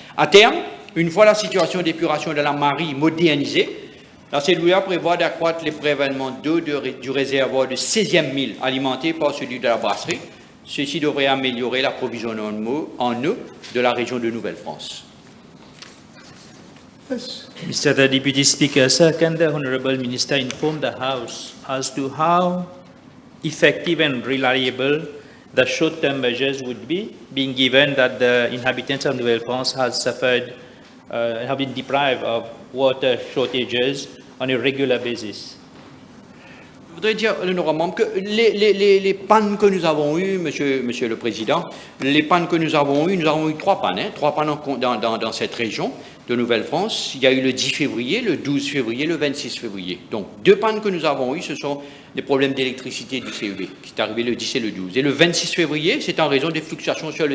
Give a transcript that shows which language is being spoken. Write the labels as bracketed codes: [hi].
[fr] À terme, une fois la situation d'épuration de la Marie modernisée, la cellulaire prévoit d'accroître les prélèvements d'eau du réservoir de 16e mille alimenté par celui de la brasserie. Ceci devrait améliorer l'approvisionnement en eau de la région de Nouvelle-France. [en] Yes. Mr. the Deputy Speaker, sir, can the Honourable Minister inform the House as to how effective and reliable the short-term measures would be, being given that the inhabitants of Nouvelle-France have been deprived of water shortages on a regular basis? [fr] Je voudrais dire, l'honorable membre, que les pannes que nous avons eues, Monsieur le Président, les pannes que nous avons eues 3 pannes, hein, 3 pannes dans cette région de Nouvelle-France. Il y a eu le 10 février, le 12 février, le 26 février. Donc, 2 pannes que nous avons eues, ce sont des problèmes d'électricité du CEB, qui est arrivé le 10 et le 12. Et le 26 février, c'est en raison des fluctuations sur le...